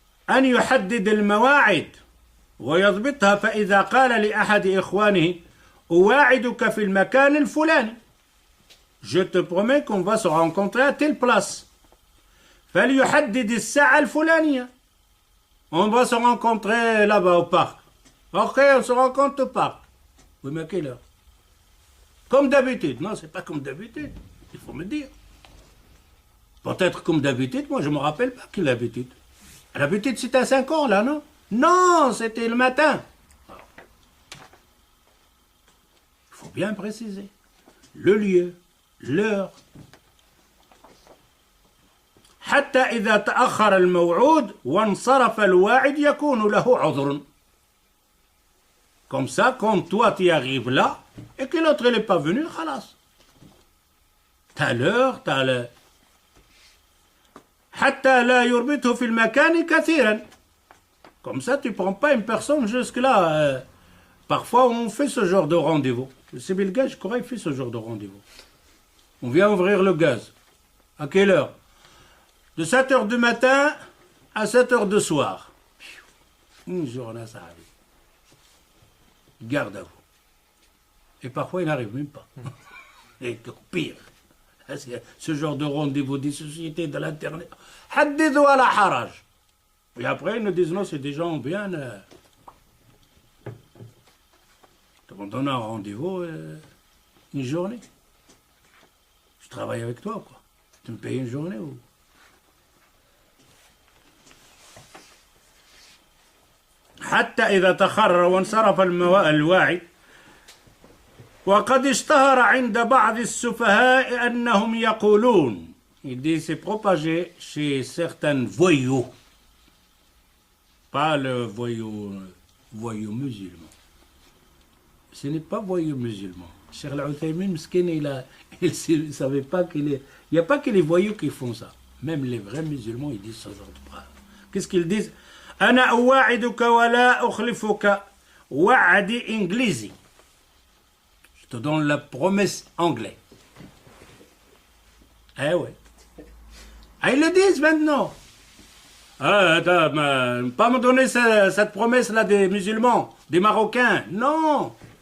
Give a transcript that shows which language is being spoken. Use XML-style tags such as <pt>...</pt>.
<ar>أن يحدد المواعيد ويضبطها فإذا قال لأحد إخوانه أواعدك في المكان الفلاني.</ar> <fr>Je te promets qu'on va se rencontrer à telle place.</fr> <ar>فليحدد الساعة الفلانية.</ar> <fr>On va se rencontrer là-bas au parc. Ok, on se rencontre au parc. Oui, mais à quelle heure? Comme d'habitude. Non, c'est pas comme d'habitude. Il faut me dire. Peut-être comme d'habitude, moi je me rappelle pas quelle habitude. L'habitude c'était à 5 ans là, non? Non, c'était le matin. Il faut bien préciser. Le lieu, l'heure.</fr> <ar>حتى إذا تأخر الموعود وانصرف الواعد يكون له عذر.</ar> <fr>Comme ça, quand toi tu arrives là, et que l'autre n'est pas venu, khalas. T'as l'heure, t'as le...</fr> <ar>حتى لا يربطه في المكان كثيرا.</ar> <fr>Comme ça, tu ne prends pas une personne jusque-là. Parfois, on fait ce genre de rendez-vous. C'est Bill Gates, je crois, il fait ce genre de rendez-vous. On vient ouvrir le gaz. À quelle heure? De 7h du matin à 7h du soir. Une journée, ça arrive. Garde à vous. Et parfois, il n'arrive même pas. Et pire. Ce genre de rendez-vous des sociétés de l'Internet.</fr> <ar>Haddidou ala haraj.</ar> <fr>Et après, ils nous disent non, c'est des gens bien. On donne un rendez-vous une journée. Je travaille avec toi, quoi. Tu me payes une journée ou.</fr> <ar>حتى إذا تخرر وانصرف الواعي وقد اشتهر عند بعض السفهاء أنهم يقولون.</ar> <fr>Il dit c'est propagé chez certains voyous, pas le voyou musulman. Ce n'est pas voyou musulman. Cheikh Al-Uthaymin, il ne savait pas qu'il est. Il n'y a pas que les voyous qui font ça. Même les vrais musulmans, ils disent ce genre de phrase. Qu'est-ce qu'ils disent?</fr> <ar>أنا أواعدك ولا أخلفك وعدي إنجليزي.</ar> <fr>Je te donne la promesse anglaise. Eh ouais. Ah, ils le disent maintenant. Ah, pas me donner cette promesse-là des musulmans, des Marocains. Non.</fr>